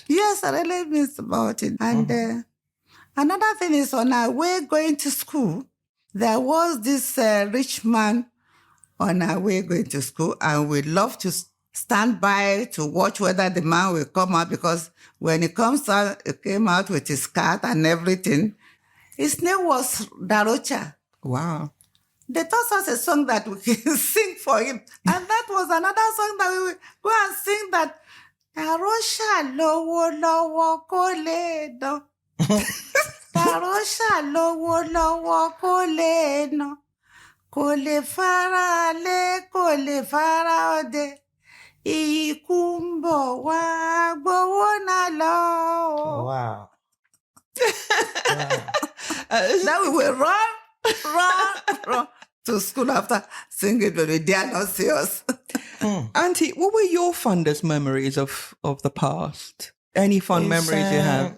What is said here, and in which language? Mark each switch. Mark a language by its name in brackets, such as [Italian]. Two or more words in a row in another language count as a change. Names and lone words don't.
[English] Yes, I really miss about it. And another thing is, on our way going to school, there was this rich man on our way going to school, and we love to stand by to watch whether the man will come out, because when he comes out, he came out with his cat and everything. His name was Darocha. Wow. They taught us a song that we can sing for him. And that was another song that we will go and sing, that Darocha [Yoruba] lowo lowo ko le no. Darocha lowo lowo ko le no. Kò lè fara lé, kò lè fara òde. Ikú ń bọ̀ wá gbowó náà lọ. [English] Wow. Then we will run to school after singing, but they dare not see us. Auntie, what were your fondest memories of the past? Any fond memories you have?